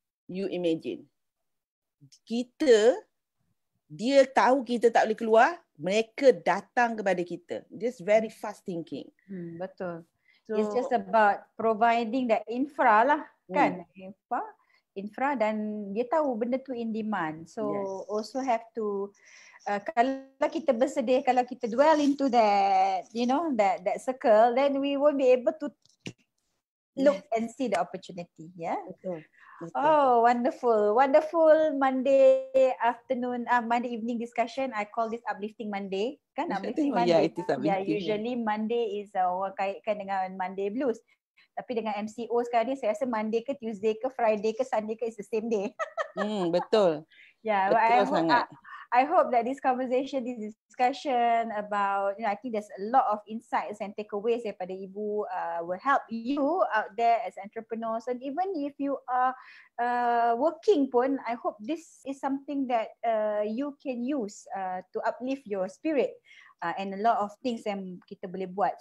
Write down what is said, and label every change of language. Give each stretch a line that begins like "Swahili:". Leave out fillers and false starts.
English: You imagine.
Malay: Dia tahu kita tak boleh keluar, mereka datang kepada kita.
English: Just very fast thinking.
Malay: Betul.
English: So, it's just about providing the infra lah, kan? Infra
Malay: dan dia tahu benda tu
English: in demand. So also have to
Malay: kalau kita bersedia, kalau kita
English: dwell into that, that circle, then we will be able to look and see the opportunity.
Malay: Betul.
English: Oh, wonderful Monday afternoon, Monday evening discussion. I call this uplifting Monday, kan? Uplifting Monday. It is uplifting. Usually Monday is
Malay: orang kaitkan dengan
English: Monday blues.
Malay: Tapi dengan MCO sekarang ni, saya rasa Monday ke Tuesday ke Friday ke Sunday ke is the same day. Betul.
English: Betul I hope that this conversation, this discussion about, I think there's a lot of insights and takeaways
Malay: daripada Ibu
English: will help you out there as entrepreneurs. And even if you are working pun, I hope this is something that you can use to uplift your spirit. And a lot of things
Malay: yang kita boleh buat.